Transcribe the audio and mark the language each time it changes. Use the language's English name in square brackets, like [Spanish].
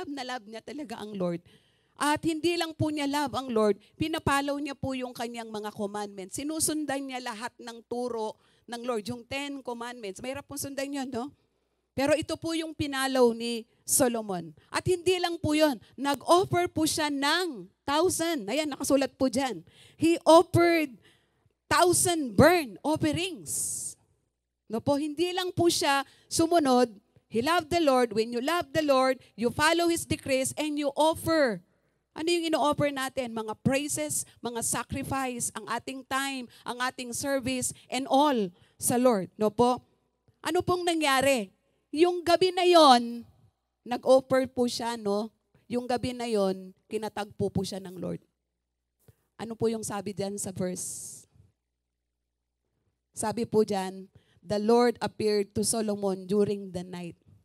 [Filipino] Love na love niya talaga ang Lord. At hindi lang po niya love ang Lord, pinapalaw niya po yung kanyang mga commandments. Sinusundan niya lahat ng turo ng Lord, yung 10 commandments. Mahirap pong sundan yun, no? Pero ito po yung pinalaw ni Solomon. At hindi lang po yun, nag-offer po siya ng 1,000. Ayan, nakasulat po dyan. [English] He offered 1,000 burnt offerings. [Filipino] No po, hindi lang po siya sumunod. [English] He loved the Lord. When you love the Lord, you follow His decrees and you offer. [Filipino] Ano yung ino-offer natin? Mga praises, mga sacrifice, ang ating time, ang ating service, and all sa Lord. No po? Ano pong nangyari? Yung gabi na yon, nag-offer po siya, no? Yung gabi na yon, kinatagpo po siya ng Lord. Ano po yung sabi diyan sa verse? Sabi po diyan, [English] the Lord appeared to Solomon during the night.